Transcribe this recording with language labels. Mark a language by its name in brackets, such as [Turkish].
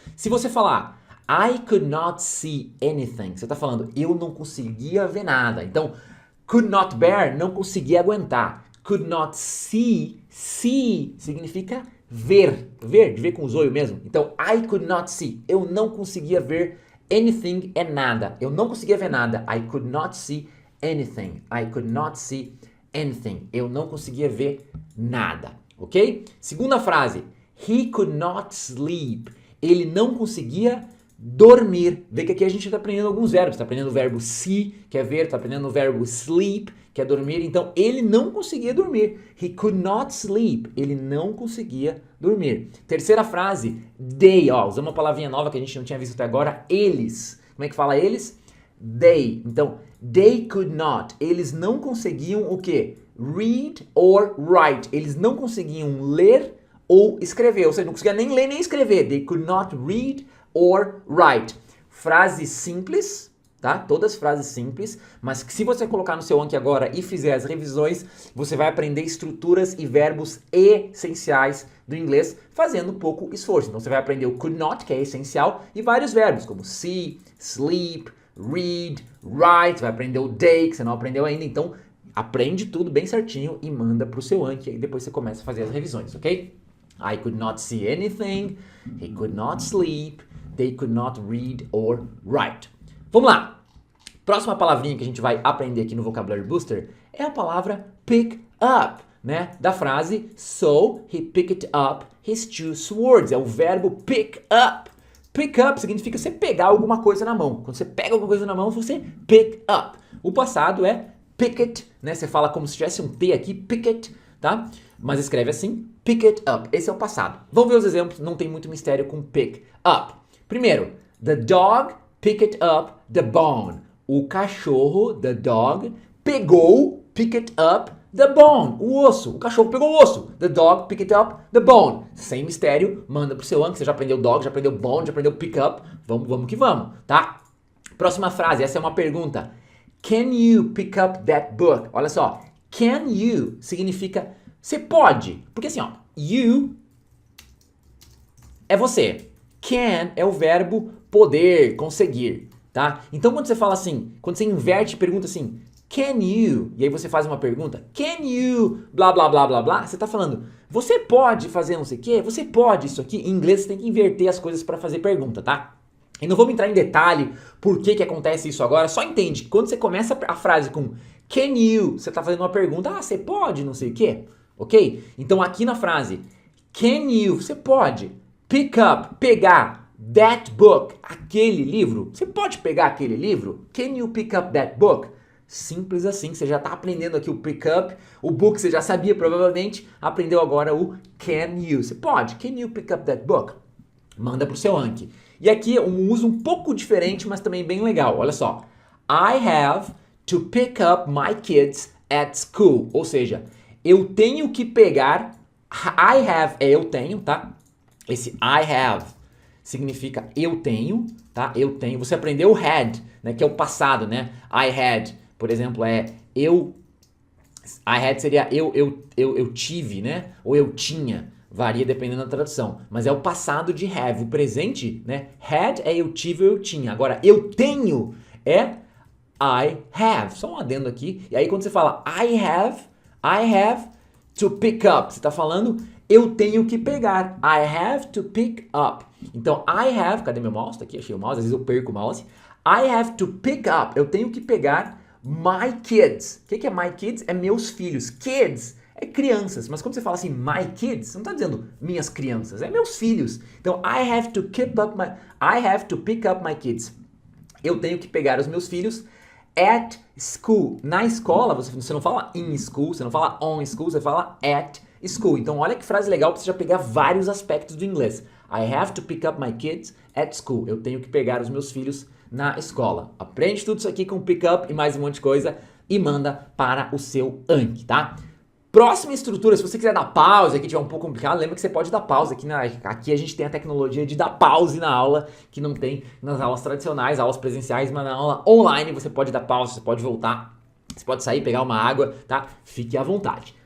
[Portuguese] Se você falar [English] I could not see anything, [Portuguese] você está falando eu não conseguia ver nada. Então, [English] could not bear, [Portuguese] não conseguia aguentar. [English] Could not see, [Portuguese] see significa ver, ver, de ver com os olhos mesmo. Então, [English] I could not see, [Portuguese] eu não conseguia ver anything é nada. Eu não conseguia ver nada. [English] I could not see anything. I could not see anything. [Portuguese] Eu não conseguia ver nada, ok? Segunda frase. [English] He could not sleep. [Portuguese] Ele não conseguia dormir. Vê que aqui a gente está aprendendo alguns verbos. Está aprendendo o verbo see, que é ver. Está aprendendo o verbo sleep, que é dormir. Então, ele não conseguia dormir. [English] He could not sleep. [Portuguese] Ele não conseguia dormir. Terceira frase. They. Ó, usamos uma palavrinha nova que a gente não tinha visto até agora. Eles. Como é que fala eles? They. Então, [English] they could not. [Portuguese] Eles não conseguiam o quê? [English] Read or write. [Portuguese] Eles não conseguiam ler ou escrever. Ou seja, não conseguiam nem ler nem escrever. [English] They could not read or write. [Portuguese] Frase simples, tá? Todas frases simples, mas que se você colocar no seu Anki agora e fizer as revisões, você vai aprender estruturas e verbos essenciais do inglês fazendo pouco esforço. Então você vai aprender o could not, que é essencial, e vários verbos, como see, sleep, read, write, vai aprender o day, que você não aprendeu ainda, então aprende tudo bem certinho e manda pro seu Anki, e depois você começa a fazer as revisões, ok? [English] I could not see anything, he could not sleep, they could not read or write. [Portuguese] Vamos lá! Próxima palavrinha que a gente vai aprender aqui no Vocabulary Booster é a palavra pick up, né? Da frase, [English] so he picked up his 2 swords. [Portuguese] É o verbo pick up. Pick up significa você pegar alguma coisa na mão. Quando você pega alguma coisa na mão, você pick up. O passado é picket, né? Você fala como se tivesse um T aqui, picket, tá? Mas escreve assim, pick it up. Esse é o passado. Vamos ver os exemplos, não tem muito mistério com pick up. Primeiro, [English] the dog picked up the bone. [Portuguese] O cachorro, the dog, pegou, picked up the bone, o osso. O cachorro pegou o osso. [English] The dog picked up the bone. [Portuguese] Sem mistério, manda pro seu Anki. Você já aprendeu dog, já aprendeu bone, já aprendeu pick up. Vamos que vamos, tá? Próxima frase, essa é uma pergunta. [English] Can you pick up that book? [Portuguese] Olha só, can you significa você pode. Porque assim, ó, you é você. Can é o verbo poder, conseguir, tá? Então quando você fala assim, quando você inverte e pergunta assim, can you? E aí você faz uma pergunta, can you? Blá, blá, blá, blá, blá. Você tá falando, você pode fazer não sei o quê? Você pode isso aqui? Em inglês você tem que inverter as coisas para fazer pergunta, tá? E não vamos entrar em detalhe por que acontece isso agora, só entende que quando você começa a frase com can you, você tá fazendo uma pergunta, você pode não sei o quê? Ok? Então aqui na frase, can you, você pode pick up, pegar that book, aquele livro? Você pode pegar aquele livro? [English] Can you pick up that book? [Portuguese] Simples assim, você já está aprendendo aqui o pick up, o book você já sabia provavelmente, aprendeu agora o can you. Você pode, [English] can you pick up that book? [Portuguese] Manda pro seu Anki. E aqui um uso um pouco diferente, mas também bem legal. Olha só. [English] I have to pick up my kids at school. [Portuguese] Ou seja, eu tenho que pegar. I have é eu tenho, tá? Esse I have significa eu tenho, tá? Eu tenho. Você aprendeu o had, né? Que é o passado, né? I had, por exemplo, eu. I had seria eu tive, né? Ou eu tinha. Varia dependendo da tradução. Mas é o passado de have. O presente, né? Had é eu tive ou eu tinha. Agora, eu tenho é I have. Só um adendo aqui. E aí quando você fala [English] I have to pick up. [Portuguese] Você está falando eu tenho que pegar. I have to pick up. Então, I have... Cadê meu mouse? Tá aqui, achei o mouse. Às vezes eu perco o mouse. [English] I have to pick up. [Portuguese] Eu tenho que pegar my kids. O que é my kids? É meus filhos. Kids é crianças, mas quando você fala assim, my kids, você não está dizendo minhas crianças, é meus filhos. [English] Então, I have to pick up my kids. [Portuguese] Eu tenho que pegar os meus filhos at school. Na escola, você não fala in school, você não fala on school, você fala at school. Então, olha que frase legal para você já pegar vários aspectos do inglês. [English] I have to pick up my kids at school. [Portuguese] Eu tenho que pegar os meus filhos na escola. Aprende tudo isso aqui com pick up e mais um monte de coisa e manda para o seu Anki, tá? Próxima estrutura, se você quiser dar pause, aqui tiver um pouco complicado, lembra que você pode dar pause aqui. Aqui a gente tem a tecnologia de dar pause na aula, que não tem nas aulas tradicionais, aulas presenciais, mas na aula online você pode dar pause, você pode voltar, você pode sair, pegar uma água, tá? Fique à vontade.